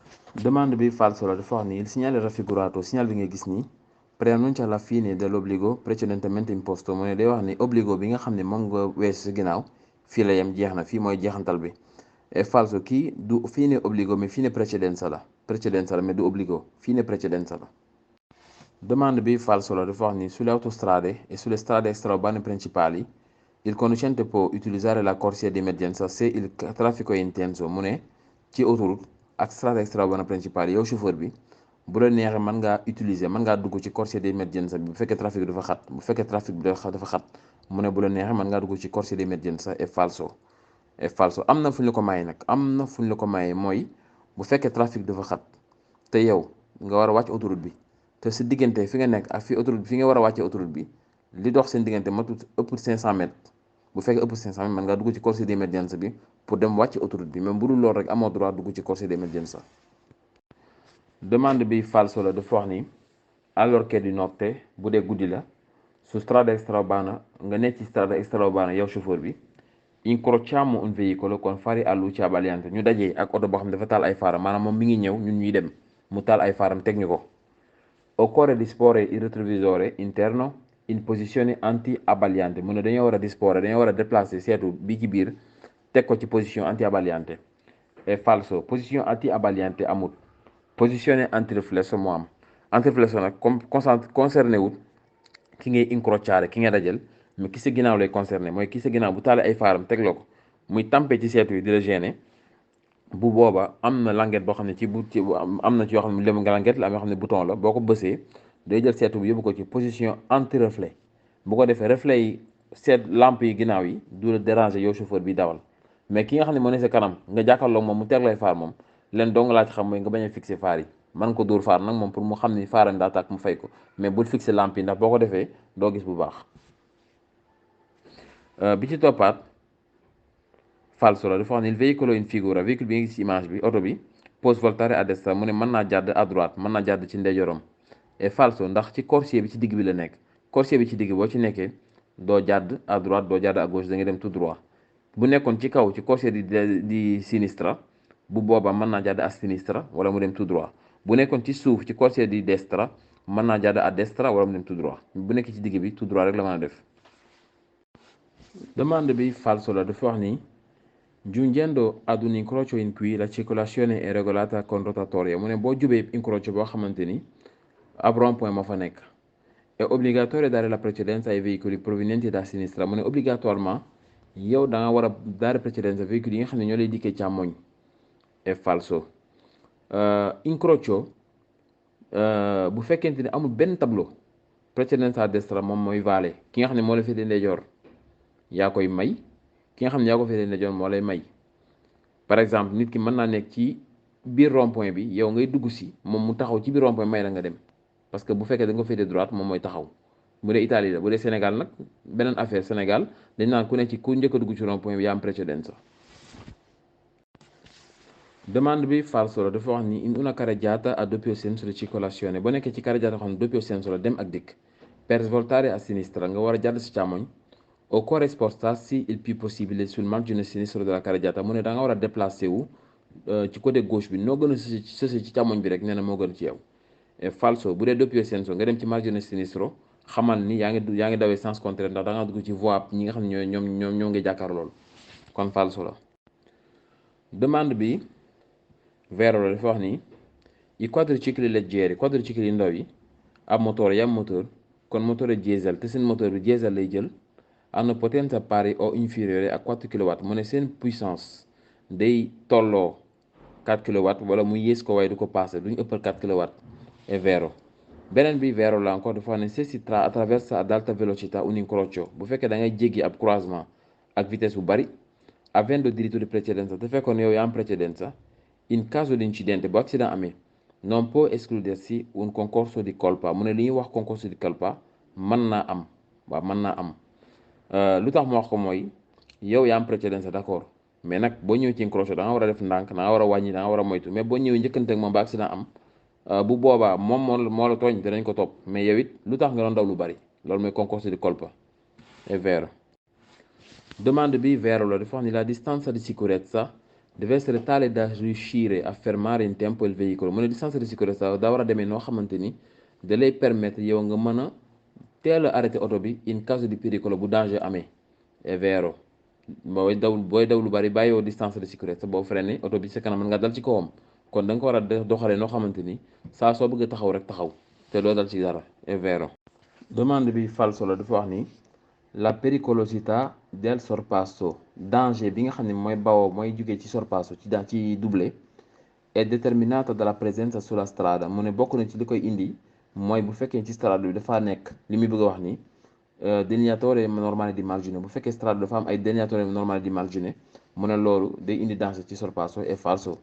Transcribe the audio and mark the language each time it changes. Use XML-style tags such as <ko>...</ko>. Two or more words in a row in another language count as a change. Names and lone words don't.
<wo>Domande bi falso la dafa wax ni</wo> <it>il segnale raffigurato</it> <wo>segnale bi nga gis nii</wo> <it>preannuncia la fine dell'obbligo precedentemente imposto</it> <wo>mu ne day wax ni obbligo bi nga xam ne moom nga weesu si ginnaaw fii la yem jeex na fii mooy jeexantal bi et falso kii du</wo> <it>fine obbligo</it> <wo>mais</wo> <it>fine precedenza</it> <wo>la mais du</wo> <it>obbligo fine precedenza</it> <wo>la. Domande bi falso la dafa wax ni</wo> <it>sulle autostrade e sulle strade extraurbane principali il conducente può utilizzare la corsia di emergenza se il traffico è intenso</it> <wo>mu ne ci autoroute ak</wo> <it>strade extraurbane principali</it> <wo>yow chauffeur bi bu la neexee mën ngaa dugg ci</wo> <it>corsia di emergenza</it> <wo>bi bu fekkee trafic bi dafa xat mu ne bu la neexee mën ngaa dugg ci</wo> <it>corsia di emergenza è falso</it> <wo>am na fu ñu la ko maye nag am na fu ñu la ko maye mooy bu fekkee trafic dafa xat te yow nga war a wàcc autoroute bi te si diggante fi nga nekk ak fi autoroute fi nga war a wàccee autoroute bi li dox seen diggante matut ëpp 500 mètres bu fekkee ëpp 500 mètres mën ngaa dugg ci</wo> <it>corsia di emergenza</it> <wo>bi pour dem wàcc autoroute bi même bu dul loolu rek amoo droit dugg ci</wo> <it>corsia di emergenza.</it> <wo>Domande bi falso la dafa wax ni</wo> <it>allorché di notte</it> <wo>bu dee guddi la</wo> <it>su strada extraurbana</it> <wo>nga nekk ci</wo> <it>strada extraurbana</it> <wo>yow chauffeur bi</wo> <it>incrociamo un veicolo con fari a luce abbagliante</it> <wo>ñu dajee ak oto boo xam ne dafa taal ay faaram maanaam moom mi ngi ñëw ñun ñuy dem mu taal ay faaram teg ñu ko.</wo> <it>Occorre disporre il retrovisore interno in posizione anti-abbagliante</it> <wo>mu ne dañoo war a déplacer seetu bi ci biir teg ko ci position anti-abbagliante</wo> <it>è falso</it> <wo>position anti-abbagliante amut</wo> <it>posizione anti-riflesso</it> <wo>moo am anti-riflesso nag concerné wut ki ngay incrociare ki nga dajal mais ki sa ginnaaw lay concerné mooy ki sa ginnaaw bu taalee ay faaram teg la ko muy tampé ci seetu yi di la gêner bu booba am na languette boo xam ne am na ci yoo xam ne lëm nga languette la am yoo xam ne bouton la boo ko bësee day jël seetu bi yóbbu ko ci</wo> <fr>position anti reflet</fr> <wo>bu ko defee reflet yi seet lampe yi ginnaaw yi du la déranger yow chauffeur bi dawal mais ki nga xam ne moo ne sa kanam nga jàkkaarloog moom mu teg lay faar moom leen dong laa ci xam mooy nga bañ a fixé faar yi man ko dóor faar nag moom pour mu xam ni faaram daa tàkk mu fay ko mais bul fixé lampe yi ndax boo ko defee doo gis bu baax. Bi ci toppaat falso la dafa wax ne</wo> <it>il veicolo in figura</it> <wo>véhicule bi nga gis ci image bi oto bi pose</wo> <it>voltare a destra</it> <wo>mu ne mën naa jàdd</wo> <fr>à droite</fr> <wo>mën naa jàdd ci ndeyjooram et falso ndax ci corsier bi ci digg bi la nekk corsier bi ci digg boo ci nekkee doo jàdd</wo> <fr>à droite</fr> <wo>doo jàdd</wo> <fr>à gauche</fr> <wo>da nga dem</wo> <fr>tout droit</fr> <wo>bu nekkoon ci kaw ci corsier</wo> <it>di sinistra</it> <wo>bu boobaa mën naa jàdd à sinistra wala mu dem</wo> <fr>tout droit</fr> <wo>bu nekkoon ci suuf ci corsier</wo> <it>di destra</it> <wo>mën naa jàdd à destra wala mu dem</wo> <fr>tout droit</fr> <wo>bu nekk ci digg bi</wo> <fr>tout droit</fr> <wo>rek la mën a def. Domande bi falso la dafa wax ni</wo> <it>giungendo ad un incrocio in cui la circolazione è regolata con rotatoria</it> <wo>mu ne boo jubee incrocio boo xamante ni ab rond-point moo fa nekk</wo> <it>è obbligatorio dare la precedenza ai veicoli provenienti da sinistra</it> <wo>mu ne obligatoirement yow da nga war a</wo> <it>dare precedenza veicoli</it> <wo>yi nga xam ne ñoo lay dikkee càmmoñ</wo> <it>è falso</it> <wo>incrocio bu fekkente ni amul benn tableau</wo> <it>precedenza a destra</it> <wo>moom mooy vale ki nga xam ne moo la féetee ndeyjoor yaa koy may ki nga xam ne yaa ko féetee ndeyjoor moo lay may</wo> <fr>par exemple</fr> <wo>nit ki mën naa nekk ci biir rond-point bi yow ngay dugg si moom mu taxaw ci biir rond-point may la nga dem</wo> <fr>parce que</fr> <wo>bu fekkee da nga ko féetee droite moom mooy taxaw bu dee Italie la bu dee Sénégal nag beneen affaire Sénégal dañ naan ku nekk ci ku njëkk a dugg ci rond-point bi yaa am precedenza. Domande bi falso la dafa wax ni</wo> <it>in una carreggiata a doppio senso di circolazione</it> <wo>boo nekkee ci carreggiata xam ne</wo> <it>doppio senso</it> <wo>la dem ak dikk</wo> <it>per svoltare a sinistra</it> <wo>nga war a jàdd si càmmoñ</wo> <it>occorre spostarsi il più possibile sul margine sinistro della carreggiata</it> <wo>mu ne da nga war a déplacé wu ci</wo> <fr>côté gauche</fr> <wo>bi noo gën a sësi ci càmmoñ bi rek nee na moo gën ci yow et falso bu dee</wo> <it>doppio senso</it> <wo>nga dem ci</wo> <it>margine sinistro</it> <wo>xamal ni yaa ngi dawee</wo> <fr>sens contraire</fr> <wo>ndax da nga dugg ci voie ñi nga xam ne ñoo ngi jàkkaar lool kon falso la. Demande bi vero la dafa wax ni</wo> <it>i quadricicli leggeri</it> <wo>quadricicli yi ndaw yi ab motore yam moteur kon</wo> <it>motore diesel</it> <wo>te seen moteur bi diesel lay jël</wo> <it>hanno potenza pari o inferiore a 4 kW</it> <wo>mu ne seen puissance day tolloo 4 kW wala mu yées ko waaye du ko passé duñu ëppal 4 kW</wo> <it>è vero</it> <wo>beneen bi vero la encore dafa ne</wo> <it>se si attraversa ad alta velocità un incrocio</it> <wo>bu fekkee da ngay jéggi ab croisement ak vitesse bu bari</wo> <it>avendo diritto di precedenza</it> <wo>te fekkoon yow yaa am precedenza</wo> <it>in caso di incidente</it> <wo>bu accident amee</wo> <it>non può escludersi un concorso di colpa</it> <wo>mu ne li ñuy wax</wo> <it>concorso di colpa</it> <wo>mën naa am waaw mën naa am lu tax mu wax ko mooy yow yaa am precedenza d'accord mais nag boo ñëwee ci incrocio da nga war a def ndànk da nga war a wàññi da nga war a moytu mais boo ñëwee njëkkante ak moom ba accident am bu boobaa moom moo la tooñ dinañ ko topp mais yow it lu tax nga doon daw lu bari loolu mooy</wo> <it>concorso di colpa è vero.</it> <wo>Domande bi vero la dafa wax ni</wo> <it>la distanza di sicurezza deve essere tale da riuscire a fermare in tempo il veicolo.</it> <wo>Mu ne distance de sicurezza daa war a demee noo xamante ni da lay permettre yow nga mën a teel a arrêté oto bi</wo> <it>in caso di pericolo</it> <wo>bu danger amee.</wo> <it>È vero,</it> <wo>booy daw lu bari bàyyiwoo distance de sicurezza boo freiné oto bi sa kanam mën nga dal ci kawam, kon da nga ko war a doxalee noo xamante ni saa soo bëgg taxaw rek taxaw te doo dal ci dara.</wo> <it>È vero.</it> <wo>Domande bi falso la dafa wax ni</wo> <it>la pericolosità del sorpasso,</it> <wo>danger bi nga xam ne mooy bawoo mooy jugee ci sorpasso ci doublé</wo> <it>è determinata dalla presenza sulla strada.</it> <wo>Mu ne bokk na ci li koy indi mooy bu fekkee ci strada bi dafa nekk li muy bëgg a wax ni</wo> <it>delineatore normale di margine.</it> <wo>Bu fekkee strada dafa am ay</wo> <it>delineatore normale di margine</it> <wo>mu ne loolu day indi danger ci sorpasso.</wo> <it>È falso.</it>